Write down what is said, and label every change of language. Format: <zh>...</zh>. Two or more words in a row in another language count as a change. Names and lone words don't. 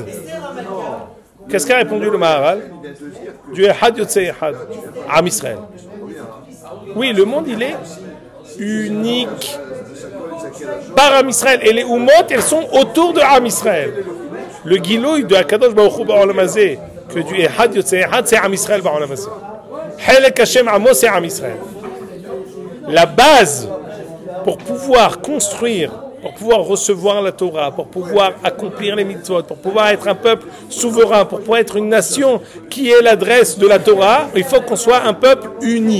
<fr>Qu'est-ce qu'a répondu le Maharal?</fr> <he>Du אחד יוצא אחד. Am Israël.</he> <fr>Oui, le monde, il est unique par Am Israël. Et les Umot, elles sont autour de Am Israël.</fr> <he>Le Gilouï de הקדוש ברוך הוא בעולם הזה,</he> <fr>que du</fr> <he>אחד יוצא אחד, c'est עם ישראל בעולם הזה. חלק ה' עמו,</he> <fr>c'est Am Israël. La base pour pouvoir construire, pour pouvoir recevoir la Torah, pour pouvoir accomplir les mitzvot, pour pouvoir être un peuple souverain, pour pouvoir être une nation qui est l'adresse de la Torah, il faut qu'on soit un peuple uni.</fr>